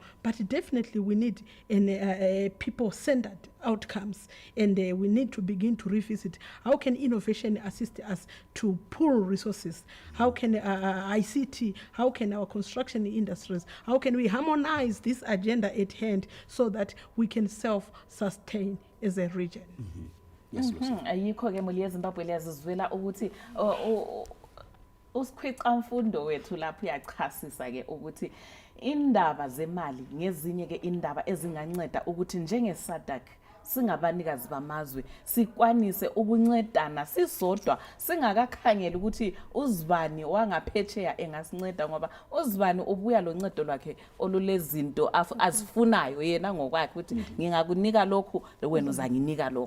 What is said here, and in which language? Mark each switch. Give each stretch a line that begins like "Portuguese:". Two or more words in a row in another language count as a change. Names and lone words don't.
English: But definitely we need people-centered outcomes, and we need to begin to revisit how can innovation assist us to pool resources, how can ICT, how can our construction industries, how can we harmonize this agenda at hand so that we can self-sustain as a region. Yes,
North Ndebele: ayikho ke muli yeZimbabwe liyazizwela ukuthi usikhwica mfundo wethu lapho uyachasisa ke ukuthi indaba zemali ngezinye ke indaba ezinganceda ukuthi njenge-Sadc singabanikazi bamazwe sikwanise ukuncedana sisodwa, singakakhangeli ukuthi uzibani wangaphetsheya engasinceda, ngoba uzibani ubuya lo ncedo lwakhe olulezinto azifunayo yena ngokwakhe ukuthi ngingakunika lokhu wena uzanginika lokhu.